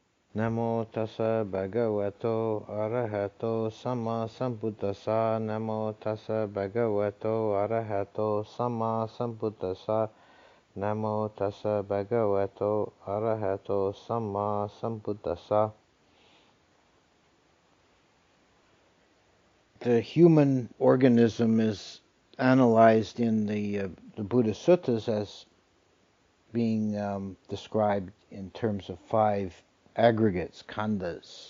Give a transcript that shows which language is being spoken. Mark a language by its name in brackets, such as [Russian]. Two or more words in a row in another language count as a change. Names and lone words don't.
[Pali] Namo tassa bhagavato arahato sama sambuddhassa. Namo tassa bhagavato arahato sama sambuddhassa. Namo tassa bhagavato arahato sama sambuddhassa. [English] The human organism is analyzed in the Buddha Suttas as being described in terms of 5 aggregates, khandhas.